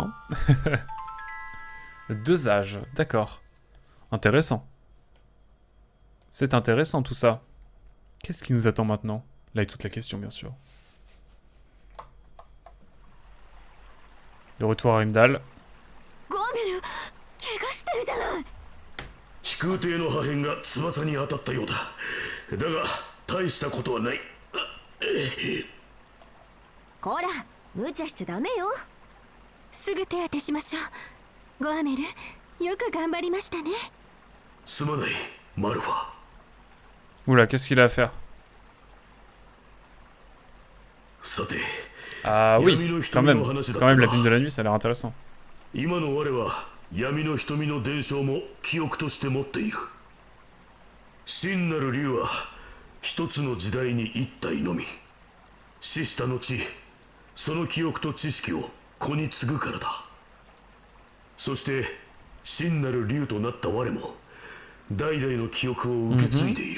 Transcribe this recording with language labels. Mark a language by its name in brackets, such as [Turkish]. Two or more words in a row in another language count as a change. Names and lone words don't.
[French] Hein. 2 âges, d'accord. Intéressant. C'est intéressant tout ça. Qu'est-ce qui nous attend maintenant? Là est toute la question, bien sûr. De retour à Rimdal. [Japanese] 飛空艇の破片が翼に当たったようだ。だが大したことはない。こら、無茶しちゃダメよ。すぐ手当てしましょう。ゴアメル、よく頑張りましたね。すまない、マルファ。 [French] Oula, qu'est-ce qu'il a à faire? Ah oui, quand même la lune de la nuit, ça a l'air intéressant. [Japanese] 今の我は闇の瞳の伝承も記憶として持っている。真なる竜は一つの時代に一体のみ。死した後、その記憶と知識を子に継ぐからだ。そして真なる竜となった我も代々の記憶を受け継いでいる。